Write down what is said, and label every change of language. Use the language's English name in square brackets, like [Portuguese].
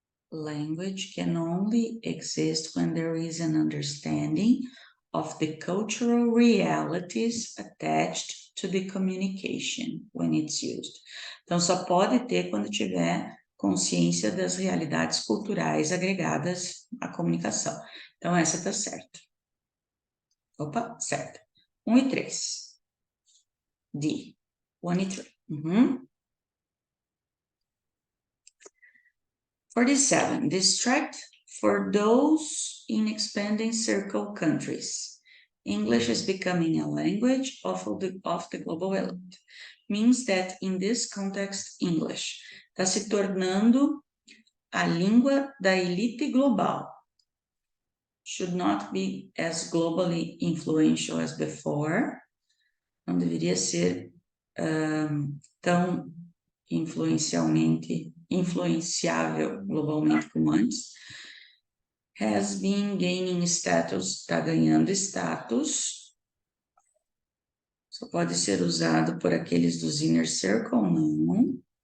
[English] Language can only exist when there is an understanding of the cultural realities attached to the communication when it's used. [Portuguese] Então, só pode ter quando tiver consciência das realidades culturais agregadas à comunicação. Então, essa tá certa. Opa, certo. 1 e 3. D. 1 e 3. 47. [English] Distract for those in expanding circle countries. English is becoming a language of the global elite. Means that in this context, English [Portuguese] está se tornando a língua da elite global. [English] Should not be as globally influential as before. [Portuguese] Não deveria ser tão influenciável globalmente como antes. [English] Has been gaining status, [Portuguese] está ganhando status. Só pode ser usado por aqueles dos inner circle? Não.